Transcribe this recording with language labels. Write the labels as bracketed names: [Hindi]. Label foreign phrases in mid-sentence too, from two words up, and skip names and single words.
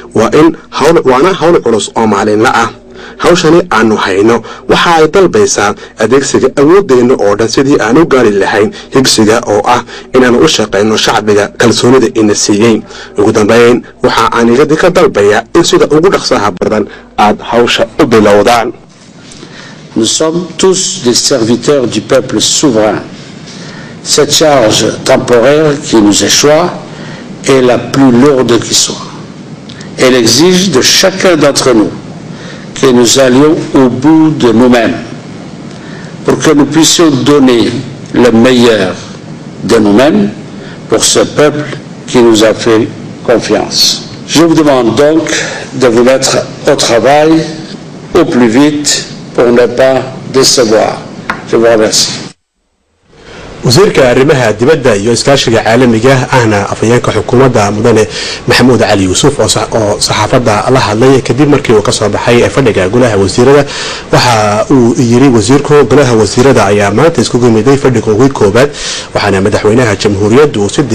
[Somali] waana hawl culus oo maalinla ah hawshani aanu hayno waxa ay dalbaysaa adeegsiga awoodeenna oo dhan sidii aan u gaari lahayn higsiga oo ah inaanu u shaqayno shacbiga kalsoonida ina siiyey ugu dambayn waxa aan idinka dalbayaa in sida ugu dhaqsaha badan aad hawsha u bilowdaan. [French] Nous sommes tous des serviteurs du peuple souverain. Cette charge temporaire qui nous échoit est la plus lourde qui soit. Elle exige de chacun d'entre nous que nous allions au bout de nous-mêmes pour que nous puissions donner le meilleur de nous-mêmes pour ce peuple qui nous a fait confiance. Je vous demande donc de vous mettre au travail au plus vite pour ne pas décevoir. Je vous remercie. [Somali] wasiirka arrimaha dibadda iyo iskaashiga caalamiga ahna afayeenka xukuumadda mudane maxamuud cali yuusuf oo saxaafadda la hadlay kadib markii uu ka soo baxay fadhiga golaha wasiirada waxa uu yiri wasiirku golaha wasiirada ayaa maanta isku gudmiday fadhiga ugu koobaad waxaana madaxweynaha jamhuuriyadda uu si